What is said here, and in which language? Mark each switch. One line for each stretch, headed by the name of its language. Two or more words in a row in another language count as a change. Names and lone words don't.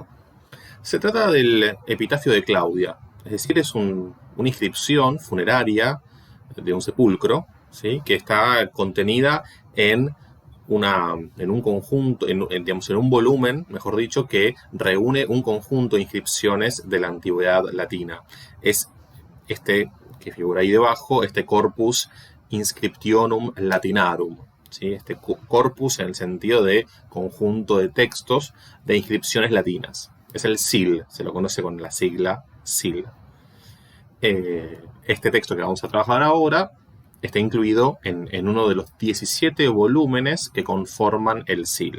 Spanish: Se trata del epitafio de Claudia, es decir, es una inscripción funeraria de un sepulcro, ¿sí? Que está contenida en, en un conjunto, digamos, en un volumen, mejor dicho, que reúne un conjunto de inscripciones de la antigüedad latina. Es este que figura ahí debajo, este
Latin: corpus inscriptionum latinarum,
Spanish: ¿sí? Este corpus en el sentido de conjunto de textos de inscripciones latinas. Es el SIL, se lo conoce con la sigla SIL. Este texto que vamos a trabajar ahora está incluido en uno de los 17 volúmenes que conforman el SIL.